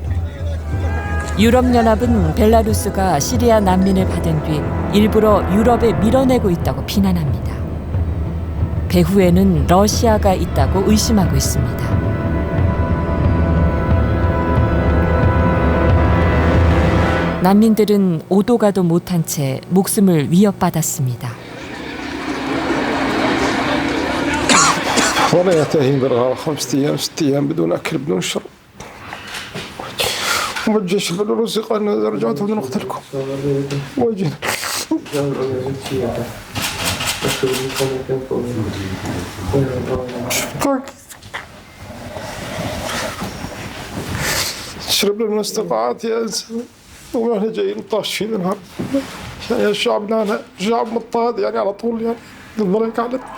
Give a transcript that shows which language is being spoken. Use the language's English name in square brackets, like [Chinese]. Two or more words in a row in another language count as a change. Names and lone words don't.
[Korean] 유럽연합은 벨라루스가 시리아 난민을 받은 뒤 일부러 유럽에 밀어내고 있다고 비난합니다. 배후에는 러시아가 있다고 의심하고 있습니다. 난민들은 오도 가도 못한 채 목숨을 위협받았습니다. [Arabic] والله يتاهين بالغار 5 أيام 6 أيام بدون أكل بدون شرب والجيش البيلاروسي قال رجعتوا بدنا نقتلكم وجينا شربنا من استقاعات يا إنسان ونحن جايين طاشين النهار يا شعبنا أنا شعب مضطهد يعني على طول يعني الملك على